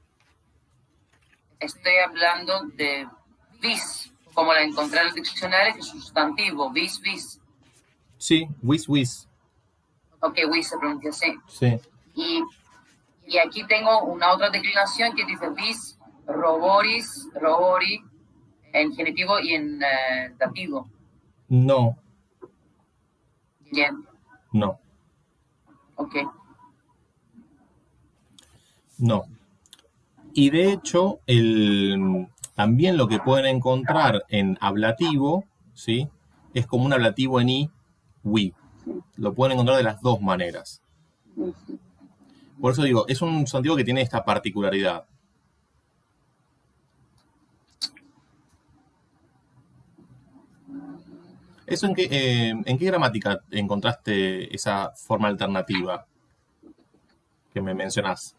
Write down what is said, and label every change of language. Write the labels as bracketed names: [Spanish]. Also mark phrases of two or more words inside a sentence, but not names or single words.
[Spanish] estoy hablando de vis, como la encontré en el diccionario, que es sustantivo, vis, vis. Sí, wis. Ok, vis se pronuncia así. Sí. Y, y aquí tengo una otra declinación que dice [Latin] vis, roboris, robori, [Spanish] en genitivo y en dativo. No, Bien, no, ok. no. Y de hecho, también lo que pueden encontrar en ablativo, ¿sí? Es como un ablativo en i, we. Sí, Lo pueden encontrar de las dos maneras. sí, sí. Por eso digo, es un sustantivo que tiene esta particularidad. ¿Eso en qué gramática encontraste esa forma alternativa que me mencionás?